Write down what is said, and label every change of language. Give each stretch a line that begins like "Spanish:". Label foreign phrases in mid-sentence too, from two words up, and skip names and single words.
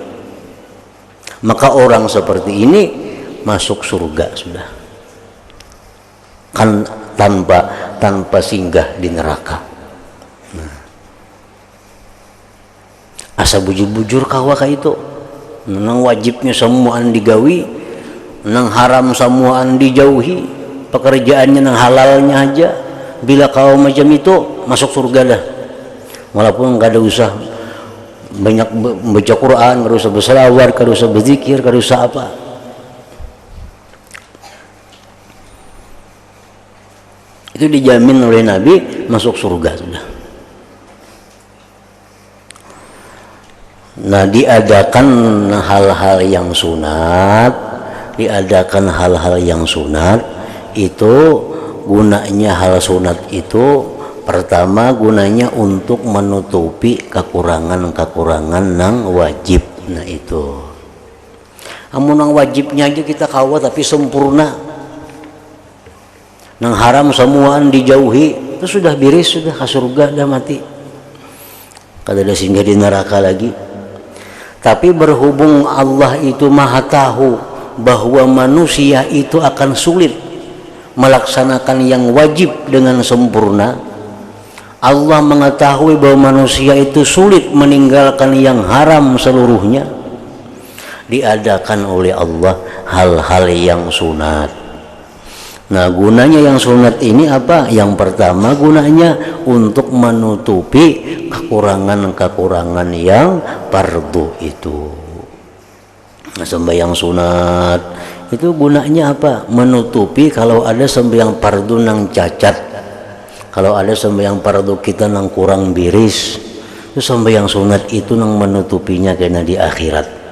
Indonesian: Maka orang seperti ini masuk surga sudah, kan tanpa singgah di neraka.
Banjar: Asa bujur-bujur kawa kayak itu, nang wajibnya semuaan digawi, nang haram semuaan dijauhi, pekerjaannya nang halalnya aja.
Indonesian: Bila kau macam itu masuk surga dah, walaupun nggak ada usah banyak baca Quran, nggak usah berselawat, nggak usah berzikir, nggak usah apa. Itu dijamin oleh Nabi masuk surga sudah. Nah diadakan hal-hal yang sunat diadakan hal-hal yang sunat itu gunanya. Hal sunat itu pertama gunanya untuk menutupi kekurangan-kekurangan nang wajib.
Banjar: Nah itu amun nang wajibnya aja kita kawa tapi sempurna, nang haram semuaan dijauhi, itu sudah biris, sudah ke surga, dah mati, kada ada singgah di neraka lagi.
Indonesian: Tapi berhubung Allah itu maha tahu bahwa manusia itu akan sulit melaksanakan yang wajib dengan sempurna, Allah mengetahui bahwa manusia itu sulit meninggalkan yang haram seluruhnya, diadakan oleh Allah hal-hal yang sunat. Nah gunanya yang sunat ini apa? Yang pertama gunanya untuk menutupi kekurangan-kekurangan yang fardu itu. Nah, sembahyang sunat itu gunanya apa?
Banjar: Menutupi kalau ada sembahyang fardu nang cacat, kalau ada sembahyang fardu kita nang kurang biris, itu sembahyang sunat itu nang menutupinya kena di akhirat.